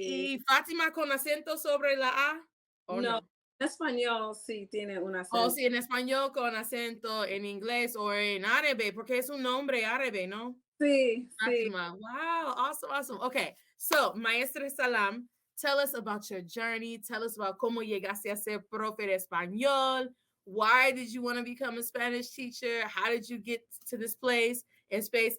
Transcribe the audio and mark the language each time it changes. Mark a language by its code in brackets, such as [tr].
[es] ¿Y Fátima con acento sobre la A? ¿O no? En español sí tiene un acento. Oh, sí, en español con acento, en inglés o en árabe, porque es un nombre árabe, ¿no? Sí, [en] Fátima. Sí. Wow, awesome, awesome. Okay, so, Maestra Salaam, tell us about your journey. Tell us about [es] cómo llegaste a ser profe de español. [en] Why did you want to become a Spanish teacher? How did you get to this place and space?